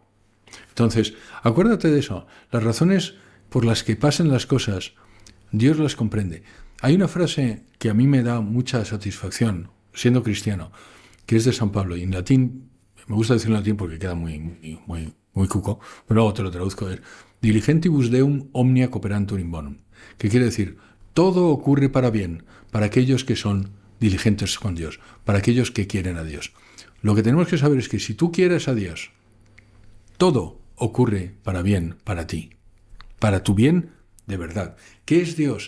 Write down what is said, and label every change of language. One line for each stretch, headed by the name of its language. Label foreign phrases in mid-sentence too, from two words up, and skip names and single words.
Spanish: Entonces, acuérdate de eso. Las razones por las que pasan las cosas, Dios las comprende. Hay una frase que a mí me da mucha satisfacción, siendo cristiano, que es de San Pablo. Y en latín, me gusta decirlo en latín porque queda muy cuco, pero luego te lo traduzco.
Latin: Es diligentibus deum omnia cooperantur in bonum,
Spanish: que quiere decir, todo ocurre para bien, para aquellos que son diligentes con Dios, para aquellos que quieren a Dios. Lo que tenemos que saber es que si tú quieres a Dios, todo ocurre para bien, para ti, para tu bien de verdad. ¿Qué es Dios?